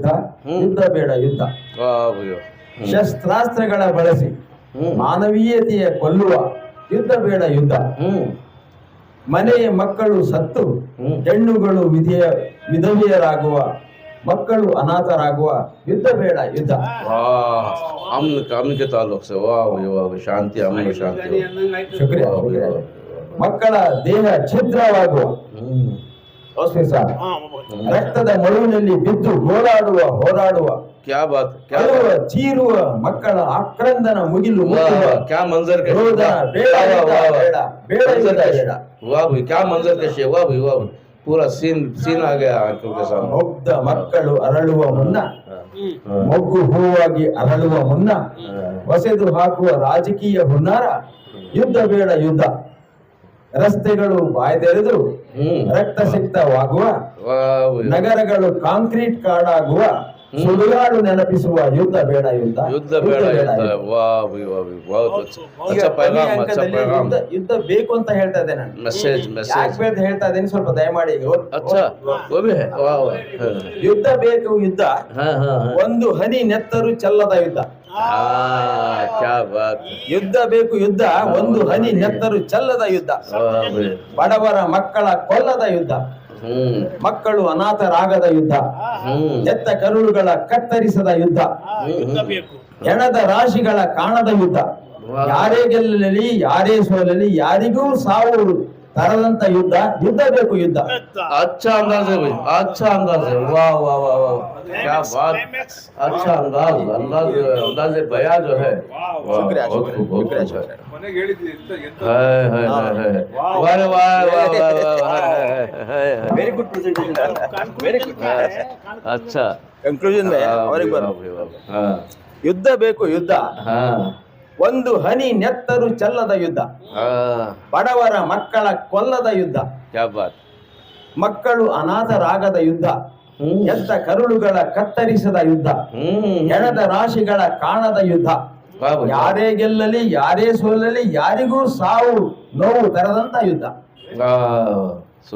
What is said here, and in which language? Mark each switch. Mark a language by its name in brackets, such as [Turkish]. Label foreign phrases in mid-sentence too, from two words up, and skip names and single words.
[Kannada] ಯುದ್ಧ ಬೇಡ ಯುದ್ಧ, ಶಸ್ತ್ರಾಸ್ತ್ರಗಳ ಬಳಸಿ ಮಾನವೀಯತೆಯ ಕೊಲ್ಲುವ ಯುದ್ಧ ಬೇಡ ಯುದ್ಧ. ಮನೆಯ ಮಕ್ಕಳು ಸತ್ತು ಹೆಣ್ಣುಗಳು ವಿಧವೆಯರಾಗುವ, ಮಕ್ಕಳು ಅನಾಥರಾಗುವ ಯುದ್ಧ ಬೇಡ ಯುದ್ಧ. [Hindi] अमन के ताल्लुक से वाह शांति, अमन शांति. ಶುಕ್ರಿಯಾ. [Kannada] ಮಕ್ಕಳ ದೇಹ ಛಿದ್ರವಾಗುವ, ರಕ್ತದ ಮಡುವಿನಲ್ಲಿ ಬಿದ್ದು ಗೋಳಾಡುವ ಹೋರಾಡುವ, [Hindi] क्या बात, क्या [Kannada] ಚೀರುವ ಮಕ್ಕಳ ಆಕ್ರಂದನ ಮುಗಿಲು [Hindi] क्या मंजर के, वाह भाई क्या मंजर के शे, वाह भाई वाह, पूरा सीन आ गया आंखों के सामने. [Kannada] ಮುಗ್ಧ ಮಕ್ಕಳು ಅರಳುವ ಮುನ್ನ, ಮೊಗ್ಗು ಹೂವಾಗಿ ಅರಳುವ ಮುನ್ನ ಹೊಸೆದು ಹಾಕುವ ರಾಜಕೀಯ ಹುನ್ನಾರ ಯುದ್ಧ ಬೇಡ ಯುದ್ಧ. ರಸ್ತೆಗಳು ಬಾಯ್ದೆರೆದು ರಕ್ತಸಿಕ್ತವಾಗುವ, ನಗರಗಳು ಕಾಂಕ್ರೀಟ್ ಕಾಡಾಗುವ, ಸುಡುಗಾಡು ನೆನಪಿಸುವ ಯುದ್ಧ ಬೇಡ ಯುದ್ಧ. ಯುದ್ಧ ಬೇಡ ಯುದ್ಧ. [Hindi] वाह भाई वाह बहुत अच्छा पैगाम, अच्छा पैगाम, अच्छा पैगाम. [Kannada] ಯುದ್ಧ ಬೇಕು ಅಂತ ಹೇಳ್ತಾ ಇದ್ದೇನೆ ನಾನು. ಮೆಸೇಜ್ ಯಾಕೆ ಹೇಳ್ತಾ ಇದ್ದೇನೆ ಸ್ವಲ್ಪ ದಯಮಾಡಿ. [Hindi] अच्छा वो भी है, वाह [Kannada] ಯುದ್ಧ ಬೇಕು ಯುದ್ಧ, ಒಂದು ಹನಿ ನೆತ್ತರು ಚೆಲ್ಲದ ಯುದ್ಧ. [Hindi] क्या बात. [Kannada] ಯುದ್ಧ ಬೇಕು ಯುದ್ಧ, ಒಂದು ಹನಿ ನೆತ್ತರು ಚೆಲ್ಲದ ಯುದ್ಧ. ಬಡವರ ಮಕ್ಕಳ ಕೊಲ್ಲದ ಯುದ್ಧ, ಮಕ್ಕಳು ಅನಾಥರಾಗದ ಯುದ್ಧ, ಎತ್ತ ಕರುಳುಗಳ ಕತ್ತರಿಸದ ಯುದ್ಧ, ಹೆಣದ ರಾಶಿಗಳ ಕಾಣದ ಯುದ್ಧ. ಯಾರೇ ಗೆಲ್ಲಲಿ ಯಾರೇ ಸೋಲಲಿ ಯಾರಿಗೂ ಸಾವು ತರದಂತ ಯುದ್ಧ. ಯುದ್ಧ ಬೇಕು ಯುದ್ಧ. [Hindi] अच्छा अंदाज है भाई, अच्छा अंदाज है, वाह वाह वाह वाह, क्या बात, अच्छा अंदाज बया जो है. शुक्रिया शुक्रिया. वाह वाह [English] Very good presentation, very good. [Hindi] अच्छा [Kannada] ಕಂಕ್ಲೂಷನ್ ಯುದ್ಧ ಬೇಕು ಯುದ್ಧ, ಒಂದು ಹನಿ ನೆತ್ತರು ಚೆಲ್ಲದ ಯುದ್ಧ, ಬಡವರ ಮಕ್ಕಳ ಕೊಲ್ಲದ ಯುದ್ಧ, [Hindi] क्या बात, [Kannada] ಮಕ್ಕಳು ಅನಾಥರಾಗದ ಯುದ್ಧ, ಎತ್ತ ಕರುಳುಗಳ ಕತ್ತರಿಸದ ಯುದ್ಧ, ಹೆಣದ ರಾಶಿಗಳ ಕಾಣದ ಯುದ್ಧ. ಯಾರೇ ಗೆಲ್ಲಲಿ ಯಾರೇ ಸೋಲಲಿ ಯಾರಿಗೂ ಸಾವು ನೋವು ತರದಂತ ಯುದ್ಧ.